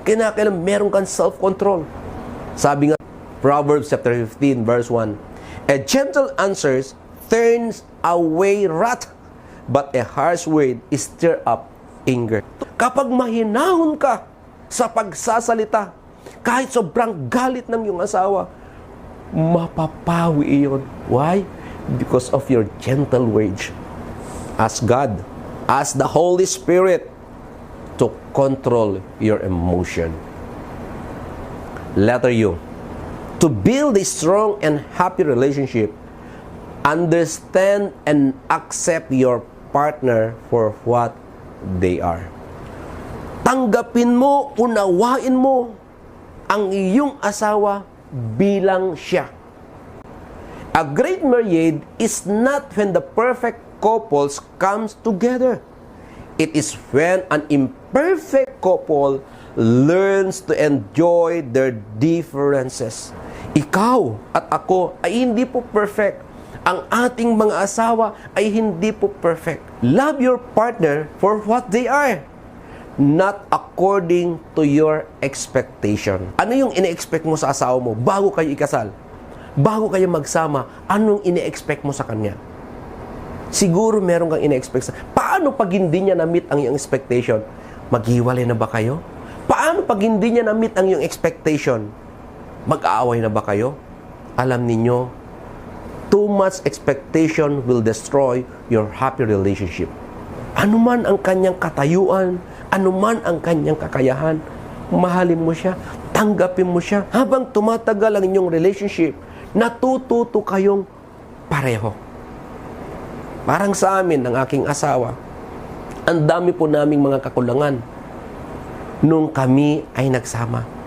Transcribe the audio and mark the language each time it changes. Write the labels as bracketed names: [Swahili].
[Filipino] Kailangan meron kang [English] self-control. [Filipino] Sabi nga, [English] Proverbs chapter 15, verse 1, a gentle answer turns away wrath, but a harsh word stirs up anger. [Filipino] Kapag mahinahon ka sa pagsasalita, kahit sobrang galit ng iyong asawa, mapapawi iyon. [English] Why? Because of your gentle words. Ask God, ask the Holy Spirit to control your emotion. Letter U, to build a strong and happy relationship, understand and accept your partner for what they are. [Filipino] Tanggapin mo, unawain mo ang iyong asawa bilang siya. [English] A great marriage is not when the perfect couples comes together. It is when an imperfect couple learns to enjoy their differences. [Filipino] Ikaw at ako ay hindi po perfect. Ang ating mga asawa ay hindi po perfect. [English] Love your partner for what they are, not according to your expectation. [Filipino] Ano yung ine-expect mo sa asawa mo bago kayo ikasal? Bago kayo magsama, anong ine-expect mo sa kanya? Siguro meron kang ine-expect sa... Paano pag hindi niya na-meet ang iyong expectation? Maghiwalay na ba kayo? Paano pag hindi niya na-meet ang iyong expectation? Mag-aaway na ba kayo? Alam ninyo, [English] too much expectation will destroy your happy relationship. [Filipino] Ano man ang kanyang katayuan, ano man ang kanyang kakayahan, mahalin mo siya, tanggapin mo siya. Habang tumatagal ang inyong relationship, natututo kayong pareho. Parang sa amin, ng aking asawa, ang dami po naming mga kakulangan nung kami ay nagsama.